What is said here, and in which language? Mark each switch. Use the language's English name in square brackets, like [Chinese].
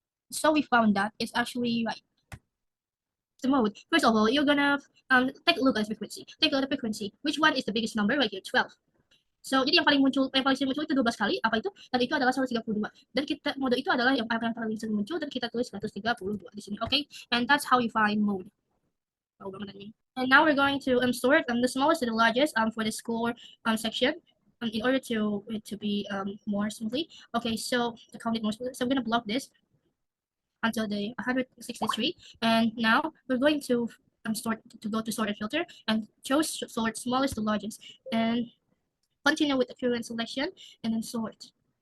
[English] So we found that it's actually right. The mode. First of all, you're gonna take a look at the frequency. Take a look at the frequency. Which one is the biggest number right here? [Indonesian] 12. [English] So, [Indonesian] jadi yang paling sering muncul itu 12 kali, apa itu? Dan itu adalah 132. Dan kita mode itu adalah yang paling sering muncul dan kita tulis 132 di sini. [English] Okay? And that's how you find mode. Oh, and now we're going to sort the smallest to the largest for the score section. In order to it to be more simply. Okay, so to count it more simply. So I'm gonna block this until the 163, and now we're going to go to sort and filter and choose sort smallest to largest, and continue with the current selection and then sort.